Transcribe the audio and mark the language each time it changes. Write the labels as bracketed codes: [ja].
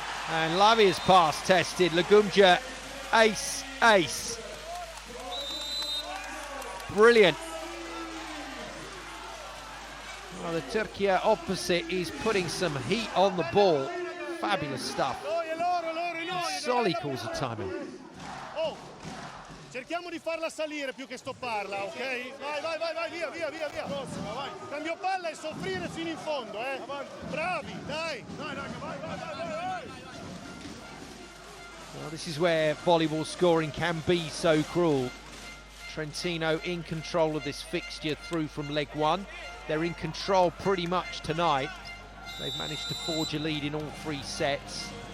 [en] And Lavia's pass tested. Lagumja, ace, ace. Brilliant. Well, the Turkey opposite is putting some heat on the ball. Fabulous stuff. Soli calls a timeout. [it] Oh, cerchiamo di farla salire più che stopparla, ok? Vai, via. Prossima, vai. Cambio palla e soffrire fino in fondo, eh? Bravi, dai. Dai, vai. [en] Well, this is where volleyball scoring can be so cruel. Trentino in control of this fixture through from leg one. They're in control pretty much tonight. They've managed to forge a lead in all 3 sets.